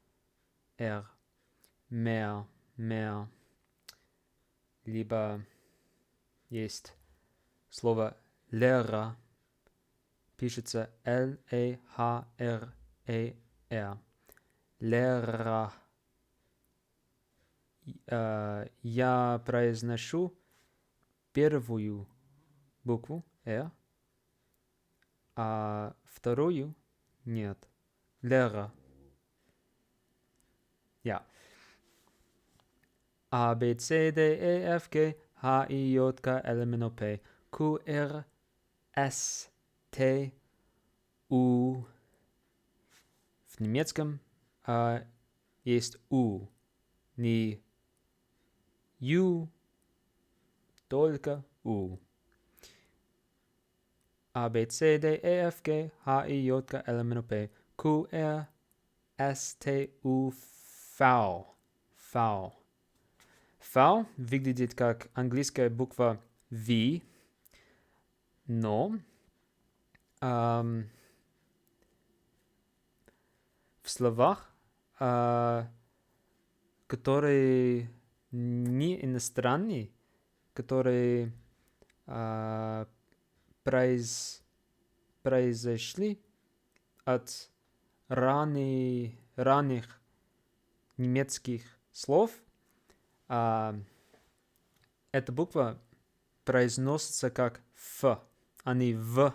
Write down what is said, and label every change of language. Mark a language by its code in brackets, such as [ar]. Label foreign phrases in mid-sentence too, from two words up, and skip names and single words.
[ru] mehr, либо есть слово Lehrer, пишется L-A-H-R-A-R, Lehrer. Я произношу первую букву R, а вторую нет. [de] Lehrer. Ja. A, B, C, D, E, F, G, H, I, J, K, L, M, N, O, P, Q, R, S, T, U. [ru] В немецком есть U. Не U, только U. [de] A, B, C, D, E, F, G, H, I, J, K, L, M, N, O, P, Q, R, S, T, U, V. V. [ru] V выглядит как английская буква V, но в словах, которые не иностранные, которые произошли от ранних немецких слов, эта буква произносится как Ф, а не В.